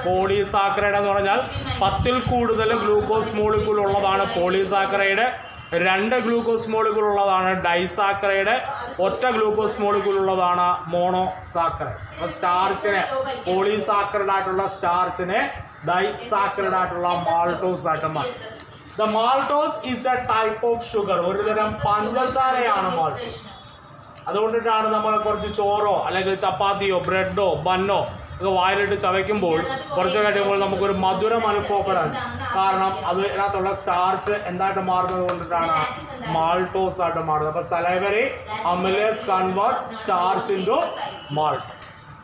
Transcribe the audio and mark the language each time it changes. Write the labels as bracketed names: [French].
[Malayalam] Polysaccharide എന്ന് പറഞ്ഞാൽ 10ൽ കൂടുതൽ ഗ്ലൂക്കോസ് മോളിക്യൂൾ ഉള്ളതാണ് പോളിസാക്കറൈഡ്. 2 ഗ്ലൂക്കോസ് മോളിക്യൂൾ ഉള്ളതാണ് ഡൈസാക്കറൈഡ്. ഒറ്റ ഗ്ലൂക്കോസ് മോളിക്യൂൾ ഉള്ളതാണ് മോണോസാക്കറൈഡ്. അപ്പോൾ സ്റ്റാർച്ചിനെ, പോളിസാക്കറൈഡ് ആയിട്ടുള്ള സ്റ്റാർച്ചിനെ ഡൈസാക്കറൈഡ് ആയിട്ടുള്ള മാൾട്ടോസ് ആയിട്ട് മാറ്റും. [English] The maltose is a type of sugar. [Malayalam] ഒരു തരം പഞ്ചസാരയാണ് മാൾട്ടോസ്. അതുകൊണ്ടിട്ടാണ് നമ്മൾ കുറച്ച് ചോറോ അല്ലെങ്കിൽ ചപ്പാത്തിയോ ബ്രെഡോ ബന്നോ ഒക്കെ വായിലിട്ട് ചവയ്ക്കുമ്പോൾ കുറച്ച് കഴിയുമ്പോൾ നമുക്കൊരു മധുരം അനുഭവപ്പെടാൻ കാരണം അതിനകത്തുള്ള സ്റ്റാർച്ച് എന്തായിട്ട് മാറുന്നത് കൊണ്ടിട്ടാണ് മാൾട്ടോസ് ആയിട്ട് മാറുന്നത്. [English] അപ്പോൾ salivary amylase convert starch into maltose.